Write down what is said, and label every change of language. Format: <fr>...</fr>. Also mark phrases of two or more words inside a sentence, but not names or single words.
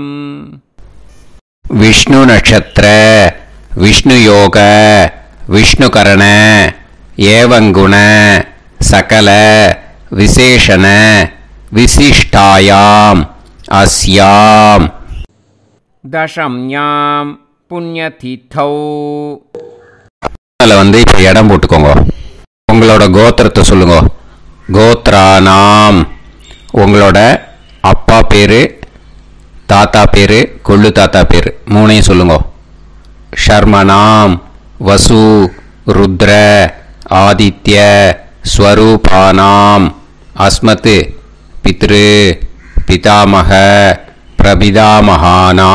<sa>विष्णु नक्षत्र विष्णु योग विष्णुकरण एवं गुण सकल विशेषण विशिष्टायाम अस्याम दशम्यां पुण्यतिथौ.</sa> <ta>வந்து இப்போ இடம் போட்டுக்கோங்க. உங்களோட கோத்திரத்தை சொல்லுங்க. கோத்ரானாம். உங்களோட அப்பா பேரு, தாத்தா பேரு, கொள்ளு தாத்தா பேரு 3ஐயும் சொல்லுங்க.</ta> <sa>शर्मणाम् वसु रुद्र आदित्य स्वरूपाणाम् अस्मत् पितृ पितामह प्रपितामहाना.</sa>